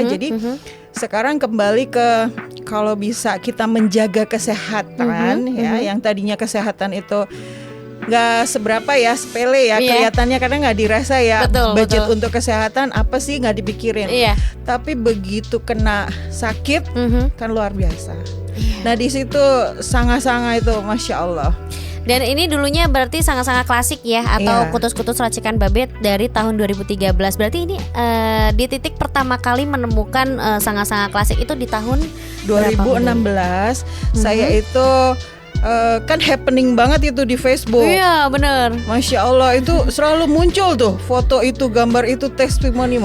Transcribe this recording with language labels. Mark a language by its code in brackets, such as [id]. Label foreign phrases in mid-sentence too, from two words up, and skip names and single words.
[id] Jadi sekarang kembali ke kalau bisa kita menjaga kesehatan ya, yang tadinya kesehatan itu nggak seberapa ya, sepele ya kelihatannya, karena nggak dirasa ya. Budget untuk kesehatan apa sih nggak dipikirin. Tapi begitu kena sakit kan luar biasa. Nah di situ sanga-sanga itu [ar] Masya Allah. [id] Dan ini dulunya berarti sangat-sangat klasik ya, atau kutus-kutus racikan Babe dari tahun 2013. Berarti ini di titik pertama kali menemukan sangat-sangat klasik itu di tahun 2016. Saya itu kan happening banget itu di Facebook. Iya benar. [ar] Masya Allah [id] itu selalu muncul tuh foto itu, gambar itu, testimoni.